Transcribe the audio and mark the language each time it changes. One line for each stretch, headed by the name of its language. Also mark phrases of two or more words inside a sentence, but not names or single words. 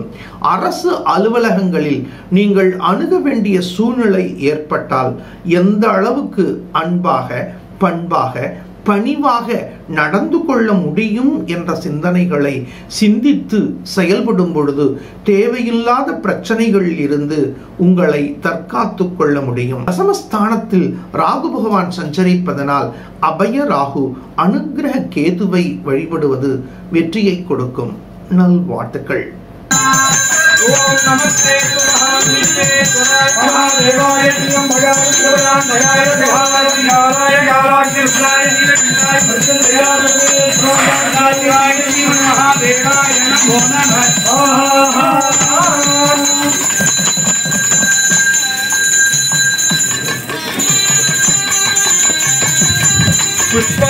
Tamil: அரசு அலுவலகங்களில் நீங்கள் அணுக வேண்டிய சூழ்நிலை ஏற்பட்டால் எந்த அளவுக்கு அன்பாக, பண்பாக, பணிவாக நடந்து கொள்ள முடியும் என்ற சிந்தனைகளை சிந்தித்து செயல்படும் பொழுது தேவையில்லாத பிரச்சனைகளில் இருந்து உங்களை தற்காத்து கொள்ள முடியும். தசமஸ்தானத்தில் ராகு பகவான் சஞ்சரிப்பதனால் அபய ராகு அனுக்கிரக கேதுவை வழிபடுவது வெற்றியை கொடுக்கும். நல்வாழ்த்துக்கள்.
Sanskrit: ओम नमस्ते महादेवाय श्रीं भगवान शिवाय देवाय नारायण नारायण कृष्णाय नीलकंठाय भद्रदयाय सोमनाथाय श्री महादेवाय नमो नमः।